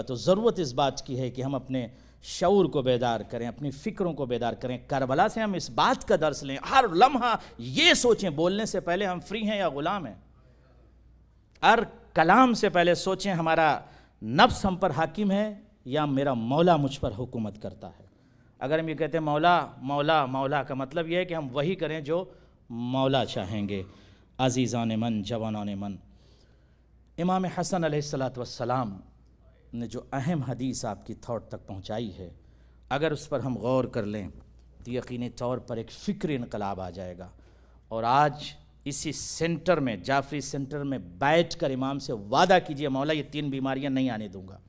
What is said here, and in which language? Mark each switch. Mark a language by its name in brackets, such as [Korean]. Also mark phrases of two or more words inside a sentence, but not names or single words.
[Urdu] تو ضرورت اس بات کی ہے کہ ہم اپنے شعور کو بیدار کریں، اپنی فکروں کو بیدار کریں، کربلا سے ہم اس بات کا درس لیں، ہر لمحہ یہ سوچیں بولنے سے پہلے ہم فری ہیں یا غلام ہیں، ہر کلام سے پہلے سوچیں ہمارا نفس ہم پر حاکم ہے یا میرا مولا مجھ پر حکومت کرتا ہے۔ اگر ہم یہ کہتے ہیں مولا مولا مولا کا مطلب یہ ہے کہ ہم وہی کریں جو مولا چاہیں گے۔ عزیزان من، جوانان من، امام حسن علیہ السلام نے جو اہم حدیث آپ کی تھاٹ تک پہنچائی ہے، اگر اس پر ہم غور کر لیں تو یقینی طور پر ایک فکری انقلاب آ جائے گا۔ اور آج اسی سینٹر میں، جعفری سینٹر میں بیٹھ کر امام سے وعدہ کیجئے مولا یہ 3 بیماریاں نہیں آنے دوں گا۔